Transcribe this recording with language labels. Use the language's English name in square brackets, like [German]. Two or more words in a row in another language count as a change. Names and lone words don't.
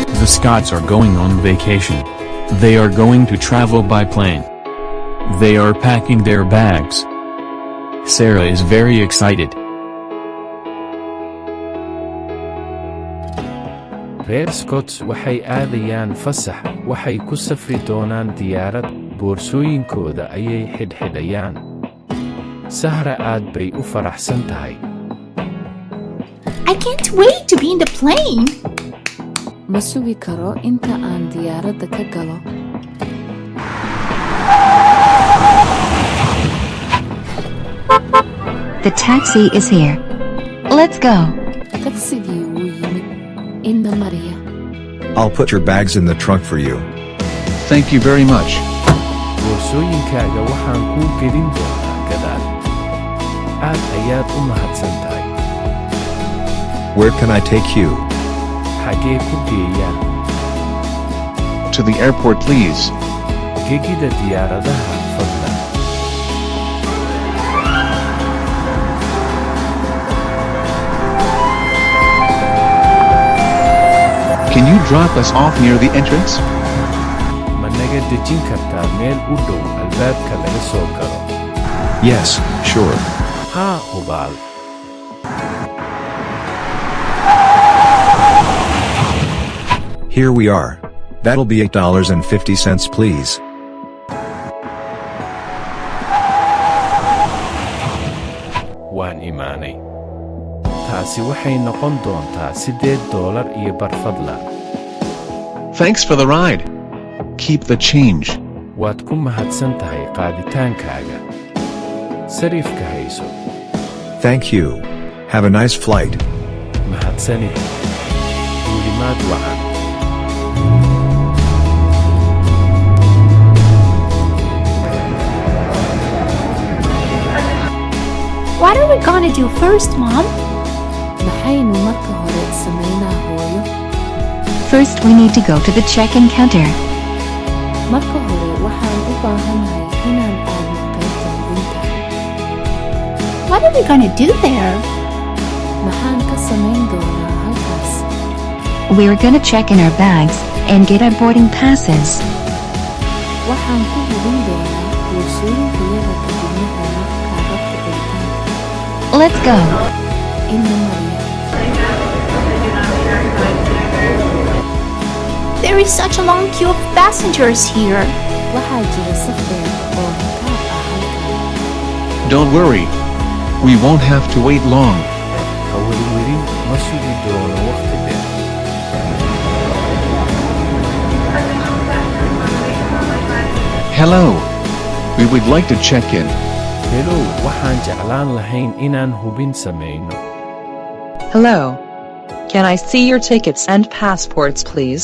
[English] Scots are going on vacation. They are going to travel by plane. They are packing their bags. Sarah is very excited. [Somali] reer Scots waxay aadayaan fasax, waxay ku safri doonaan diyaarad, boorsooyinkooda ayay xidhxidhayaan. Sahra aad bay u faraxsan tahay. [English] I can't wait to be in the plane. [Somali] Ma sugi karo inta aan diyaaradda ka galo. [English] The taxi is here. Let's go. [Somali] Tagsigii wuu yimid. Inna Maria. [English] I'll put your bags in the trunk for you. Thank you very much. [Somali] Boorsooyinkaaga waxaan kuu gelin doonaa gadaal. Aad ayaad u mahadsan tahay. [English] Where can I take you? [Somali] Xagee ku geeyaan? [English] To the airport, please. [Somali] Gegida diyaaradaha fadlan. [English] Can you drop us off near the entrance? [Somali] Ma naga dejin kartaa meel u dhow albaabka laga soo galo? [English] Yes, sure. [Somali] Haa, hubaal. [English] Here we are. That'll be $8.50, please. [Somali] Waan imaanay. Taasi waxay noqon doontaa $8 iyo bar fadlan. [English] Thanks for the ride. Keep the change. [Somali] Waad ku mahadsan tahay qaaditaankaaga. Sariifka hayso. [English] Thank you. Have a nice flight. [Somali] Mahadsanid. Duulimaad wacan. [English] What are we gonna do first, Mom? [Somali] Maxaynu marka hore samaynaa hooyo? [English] First we need to go to the check-in counter. [Somali] Marka hore waxaan u baahanahay inaan aadno qaybta hubinta. [English] What are we gonna do there? [Somali] Maxaan ka samayn doonaa halkaas? [English] We're gonna check in our bags and get our boarding passes. [Somali] Waxaan ku hubin doonaa boorsooyinkayada kadibna helno kaadhadhka dhigitaanka. [English] Let's go. [Somali] Inna Maria. [English] There is such a long queue of passengers here. [Somali] Waxaa jira saf dheer oo rakaab ah halkan. [English] Don't worry. We won't have to wait long. [Somali] Ha werwerin, ma sugi doono waqti dheer. [English] Hello. We would like to check in. Hello, [Somali] waxaan jeclaan lahayn inaan hubin samayno. [English] Hello. Can I see your tickets and passports, please?